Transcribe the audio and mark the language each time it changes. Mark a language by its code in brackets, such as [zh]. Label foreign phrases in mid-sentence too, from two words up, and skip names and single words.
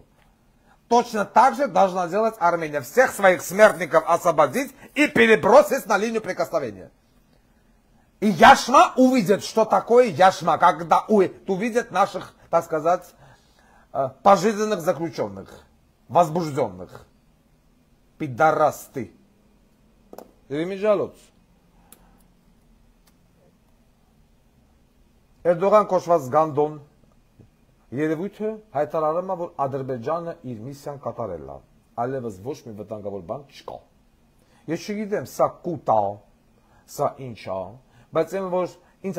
[ru] Точно так же должна делать Армения. Всех своих смертников освободить и перебросить на линию прикосновения. И Яшма увидит, что такое Яшма, когда увидят наших, так сказать, пожизненных заключенных, возбужденных. Пидорасты. [hy] Էրդողան կոչված Գանդոն երևույթը հայտարարում է, որ Ադրբեջանը իր միսիան կատարել է, այլևս ոչ մի վտանգավոր բան չկա։ Ես չգիտեմ, սա կուտ է, սա ինչ է, բայց այն որ ինձ